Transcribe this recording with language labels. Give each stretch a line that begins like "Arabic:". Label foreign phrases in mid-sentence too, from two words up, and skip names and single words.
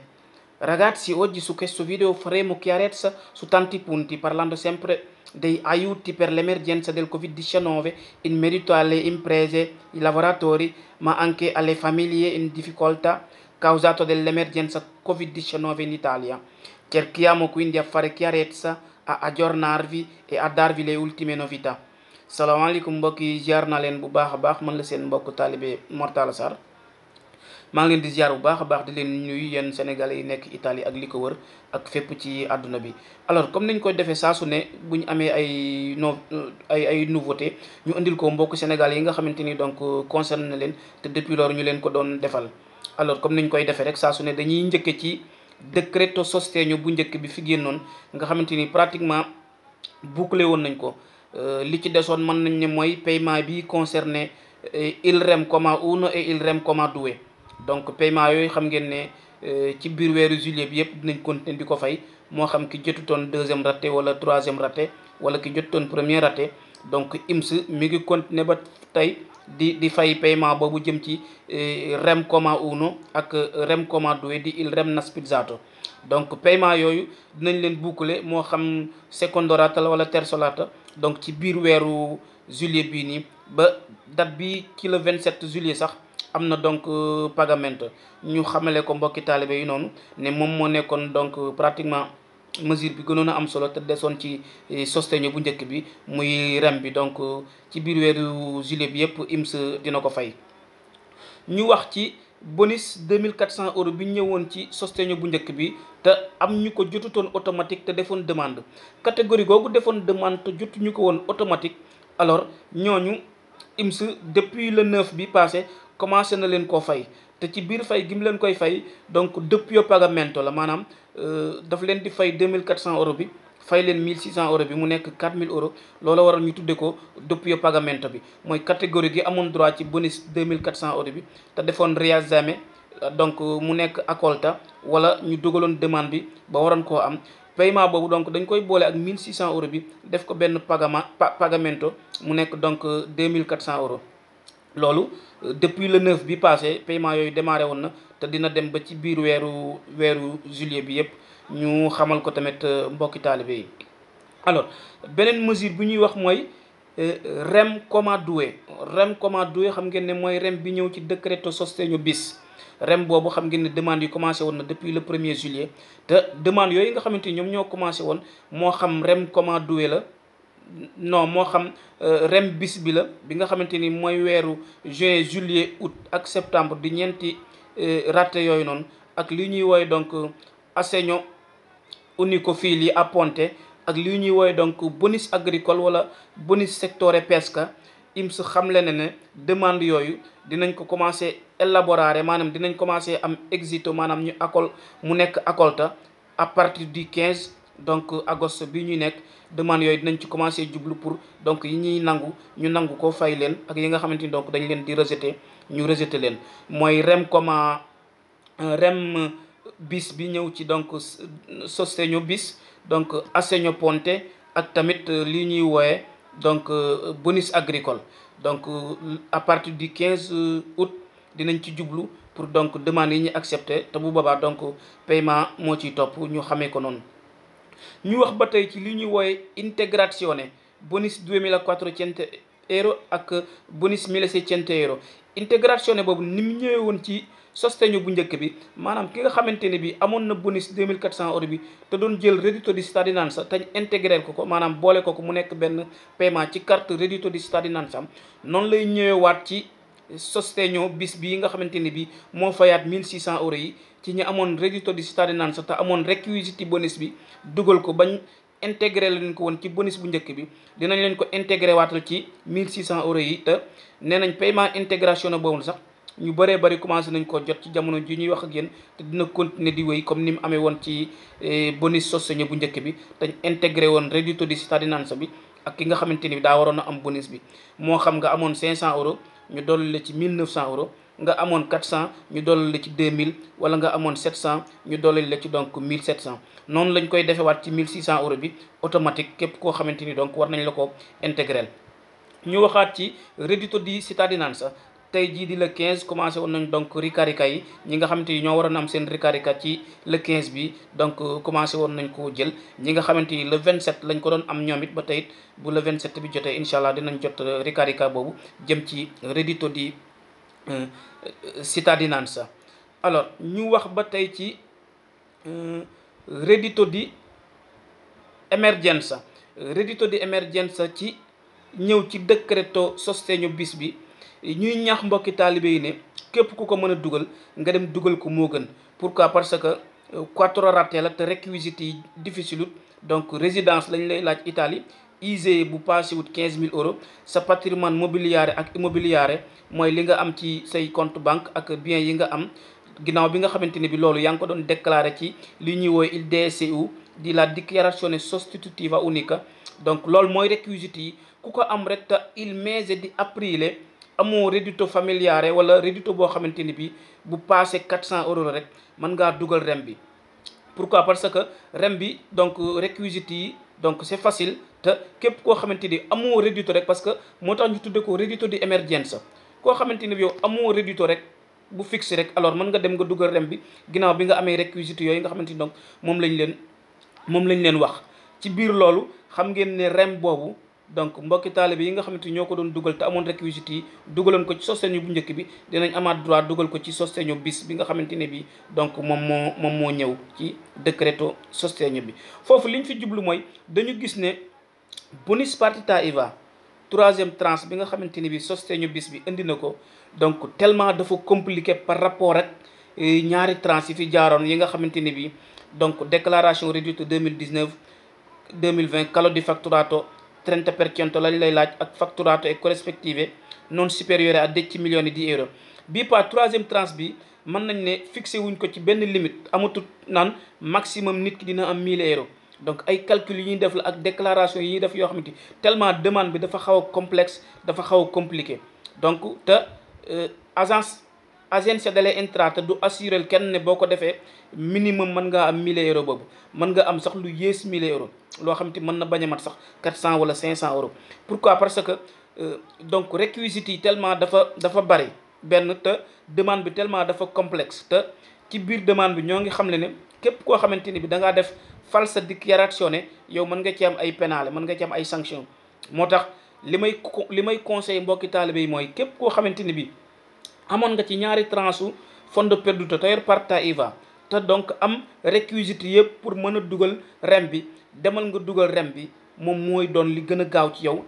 Italian: Ragazzi, oggi su questo video faremo chiarezza su tanti punti, parlando sempre dei aiuti per l'emergenza del Covid-19 in merito alle imprese, i lavoratori, ma anche alle famiglie in difficoltà causato dall'emergenza Covid-19 in Italia. Cerchiamo quindi a fare chiarezza, a aggiornarvi e a darvi le ultime novità.
Wolof: salaamaaleykum mbokk yi ziar naa leen bu baax a baax, man la seen mbokk taalibe Mor Talla Sarr maa ngi leen di ziar bu baax a baax di leen nuyu yéen sénégalais yi nekk Italie ak li ko wër ak fépp ci àdduna bi.
French: alors comme
Wolof: nañ koy defee saa su ne bu ñu amee ay nouveauté ñu indil ko mbokk sénégalais yi nga xamante ni
French: donc concerné
Wolof: na leen te depuis loolu ñu leen ko doon defal.
French: alors comme
Wolof: nañ koy defee rek saa su ne dañuy njëkke ci
Italian: décreto sostegno
Wolof: bu njëkk bi fi génnoon nga xamante ni
French: pratiquement bouclé
Wolof: woon nañ ko. li ci desoon mën nañ ne mooy paiement bi concerné
Italian: il rem comma uno
Wolof: et
Italian: il rem comma due.
Wolof: donc paiement yooyu xam ngeen ne ci biir weeru juillet bi yëpp dinañ continuer di ko fay, moo xam ki jotutoon
French: deuxième raté
Wolof: wala
French: troisième raté
Wolof: wala ki jotutoon
French: premier raté.
Wolof: donc IMS mi ngi continuer ba tey di fay paiement boobu jëm ci
Italian: rem comma uno
Wolof: ak
Italian: rem comma due
Wolof: di
Italian: il rem naspizzato.
Wolof: donc paiement yooyu dinañ leen boucler moo xam
Italian: secondo rata
Wolof: la wala
Italian: terzo rata,
Wolof: donc ci biir weeru juillet bii nii ba date bi ci
French: le 27 juillet
Wolof: sax am na donc pagamento. ñu xamale ko mbokki taalibe yi noonu ne moom moo nekkoon
French: donc pratiquement mesure
Wolof: bi gënoon a am solo te desoon ci sostegno bu njëkk bi muy rem bi. donc ci biir weeru juillet bi yëpp IMS dina ko fay. ñu wax ci bonus 2400 euros bi ñëwoon ci sostegno bu njëkk bi te am ñu ko jotutoon automatique te defoon demande, catégorie googu defoon demande te jotuñu ko woon automatique. alors ñooñu IMS
French: depuis le 9
Wolof: bi passé commencé na leen koo fay, te ci biir fay gi mu leen koy fay donc
Italian: doppio pagamento
Wolof: la, maanaam daf leen di fay 2400 euros bi fay leen 1600 euros bi mu nekk 4000 euros. loola waral ñu tudde ko
Italian: doppio pagamento
Wolof: bi, mooy catégorie gi amoon droit ci bonus 2400 euros bi te defoon riesame, donc mu nekk accolta wala ñu dugaloon demande bi ba waroon koo am. paiement boobu donc dañ koy boole ak 1600 euros bi def ko benn pagamento mu nekk donc 2400 euros. loolu
French: depuis le 9
Wolof: bi passé paiement yooyu démarré woon na te dina dem ba ci biir weeru juillet bi yëpp. ñu xamal ko tamit mbokki taalibe yi. alors beneen mesure bu ñuy wax mooy
Italian: rem comma due. rem comma due
Wolof: xam ngeen ne mooy rem bi ñëw ci
Italian: décreto sostegno bis.
Wolof: rem boobu xam ngeen ne demande yi commencé woon na
French: depuis le 1er juillet
Wolof: te demande yooyu nga xamante ni ñoom ñoo commencé woon, moo xam
Italian: rem comma due
Wolof: la non moo xam rem bis bi la bi nga xamante ni mooy weeru
French: juin juillet août
Wolof: ak septembre di ñeenti raté yooyu noonu, ak li ñuy woowe donc
Italian: assegno unico figli a ponte
Wolof: ak li ñuy woowe donc
French: bonus agricole
Wolof: wala
Italian: bonus sectore pesca.
Wolof: IMS xamle na ne demande yooyu dinañ ko
French: commencé élaborer,
Wolof: maanaam dinañ commencé am exito, maanaam ñu mu nekk accolta
French: à partir du 15
Wolof: donc agosto bi ñuy nekk. demande yooyu dinañ ci commencé jublu
French: pour donc
Wolof: yi ñuy ñu nangu ko fay leen, ak yi nga xamante ni donc dañ leen di rejeter ñu rejeter leen. mooy rem bis bi ñëw ci donc
Italian: sostegno bis,
Wolof: donc
Italian: assegno ponte
Wolof: ak tamit li ñuy wooye donc
French: bonus agricole.
Wolof: donc
French: à partir du 15 août
Wolof: dinañ ci jublu
French: pour donc
Wolof: demande yi ñu accepté te bu boobaa donc paiement moo ciy topp, ñu xamee ko noonu. ñu wax ba tey ci li ñuy wooye
Italian: integrazione bonus
Wolof: 2400 euro ak bonus 1600 euro. integrazione boobu ni mu ñëwee woon ci sostegno bu njëkk bi, maanaam ki nga xamante ne bi amoon na bonus 2400 euros bi te doon jël
Italian: reddito di cittadinanza
Wolof: te intégré ko maanaam boole ko mu nekk benn paiement ci carte
Italian: reddito di cittadinanza
Wolof: am, noonu lay ñëwewaat ci
Italian: sostegno bis
Wolof: bi nga xamante ne bi moo fayaat 1600 euros yi ci ñi amoon
Italian: reddito di cittadinanza
Wolof: te amoon requisiti bonus bi dugal ko bañ intégré leen ko woon ci bonus bu njëkk bi dinañ leen ko intégré waatal ci 1600 euros yi. te nee nañ
French: paiement intégration
Wolof: na boobu sax ñu bëree bëri commencé nañ ko jot ci jamono ji ñuy wax ak yéen te dina continuer di wéy comme ni mu amee woon ci bonus sostegno bu njëkk bi dañ intégré woon
Italian: reddito di cittadinanza
Wolof: bi ak ki nga xamante ni daa waroon a am bonus bi moo xam nga amoon 500 euros ñu dolli la ci 1900 euros nga amoon 400 ñu dolli la ci 2000 wala nga amoon 700 ñu dolli la ci donc 1700 noonu lañ koy defewaat ci 1600 euros bi automatique képp koo xamante ni donc war nañ la ko intégrel. ñu waxaat ci
Italian: reddito di cittadinanza
Wolof: tey jii di le 15 commencé woon nañ donc ricarica yi ñi nga xamante ni ñoo waroon am seen ricarica ci le 15 bi donc commencé woon nañ ko jël ñi nga xamante ni le 27 lañ ko doon am ñoom it ba tey it bu le 27 bi jotee
Arabic: incha allah
Wolof: dinañ jot ricarica boobu jëm ci
Italian: reddito di cittadinanza.
Wolof: alors ñu wax ba tey ci
Italian: reddito di emergenza. reddito di emergenza
Wolof: ci ñëw ci
Italian: decreto sostegno bis
Wolof: bi ñuy ñaax mbokki taalibe yi ne képp ku ko mën a dugal nga dem dugal ko moo gën.
French: pourquoi parce que
Italian: quattro rate
Wolof: la te réquisites yi difficile ut donc résidence lañ lay laaj Italie ISEE bu passé wut 15 000 euros sa patrimoine mobiliare ak immobiliare mooy li nga am ci say
French: compte banque
Wolof: ak bien yi nga am ginnaaw bi nga xamante ne bi loolu yaa ngi ko doon déclaré ci li ñuy woowe
Italian: il DSU di la dichiarazione sostitutiva unica.
Wolof: donc loolu mooy réquisites yi ku ko am rek te
Italian: il mese di aprile
Wolof: amoo
Italian: reddito familiare
Wolof: wala reddito boo xamante ni bi bu passé 400 euros la rek mën ngaa dugal rem bi.
French: pourquoi parce que
Wolof: rem bi donc réquisites yi
French: donc c'est facile
Wolof: te képp koo xamante ni amoo reddito rek
French: parce que
Wolof: moo tax ñu tudde ko
Italian: reddito di emergenza.
Wolof: koo xamante ni bi yow amoo reddito rek bu fixe rek alors mën nga dem nga dugal rem bi ginnaaw bi nga amee réquisites yooyu nga xamante ni donc moom lañ leen wax. ci biir loolu xam ngeen ne rem boobu donc mbokki taalibe yi nga xamante ni ñoo ko doon dugal te amoon réquisites yi dugaloon ko ci sostegno bu njëkk bi dinañ amaat droit dugal ko ci
Italian: sostegno bis
Wolof: bi nga xamante ne bi donc moom moo ñëw ci
Italian: decreto sostegno
Wolof: bi. foofu liñ fi jublu mooy dañu gis ne
Italian: bonus partita IVA
French: troisième tranche
Wolof: bi nga xamante ni bi
Italian: sostegno bis
Wolof: bi indi na ko donc tellement dafa compliqué
French: par rapport
Wolof: ak ñaari tranche yi fi jaaroon yi nga xamante ni bi donc déclaration
Italian: reddito 2019 2020 calo di fatturato
Wolof: 30% lañ lay laaj ak
Italian: fatturato e corrispettive non
French: supérieur à
Italian: 10 milioni di euro.
Wolof: bii
French: pas troisième tranche
Wolof: bi mën nañ ne fixé wuñ ko ci benn limite amatut naan maximum nit ki dina am 1000 euros. donc ay calcul yi ñuy def la ak déclaration yi ñuy def yoo xamante tellement demande bi dafa xaw a complexe dafa xaw a compliqué donc te
Italian: agenzia delle entrate
Wolof: du assuré kenn ne boo ko defee minimum mën ngaa am 1000 euros boobu mën nga am sax lu yées 1000 euros loo xam te mën na bañ a mat sax 400 wala 500 euros.
French: pourquoi parce que
Wolof: donc réquisites yi tellement dafa bari benn te demande bi tellement dafa complexe te ci biir demande bi ñoo ngi xam ne képp koo xamante ni bi da ngaa def
Italian: falsa dichiarazione
Wolof: yow mën nga ci am ay pénale mën nga ci am ay sanction. moo tax li may conseil mbokki taalibe yi mooy képp koo xamante ni bi amoon nga ci ñaari tranche
Italian: fondo perduto
Wolof: te yor
Italian: partita IVA
Wolof: te donc am réquisites yëpp pour mën a dugal rem bi demal nga dugal rem bi moom mooy doon li gën a gaaw ci yow.